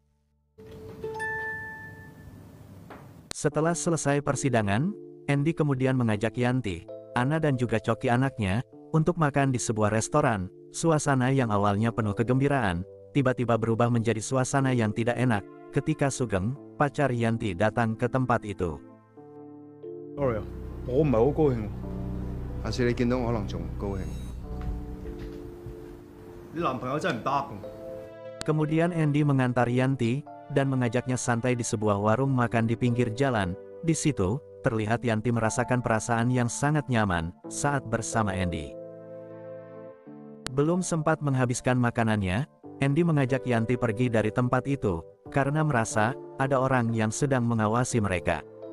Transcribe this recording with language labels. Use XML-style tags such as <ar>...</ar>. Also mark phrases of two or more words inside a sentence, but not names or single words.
<id>Setelah selesai persidangan, Andy kemudian mengajak Yanti, Anna dan juga Choki anaknya, untuk makan di sebuah restoran. Suasana yang awalnya penuh kegembiraan, tiba-tiba berubah menjadi suasana yang tidak enak, ketika Sugeng, pacar Yanti datang ke tempat itu.</id> <yue>Sorry，我唔係好高興。下次你見到我可能仲唔高興。你男朋友真係唔得㗎。</yue> <id>Kemudian Andy mengantar Yanti, dan mengajaknya santai di sebuah warung makan di pinggir jalan. Di situ, terlihat Yanti merasakan perasaan yang sangat nyaman, saat bersama Andy. Belum sempat menghabiskan makanannya, Andy mengajak Yanti pergi dari tempat itu, karena merasa, ada orang yang sedang mengawasi mereka.</id>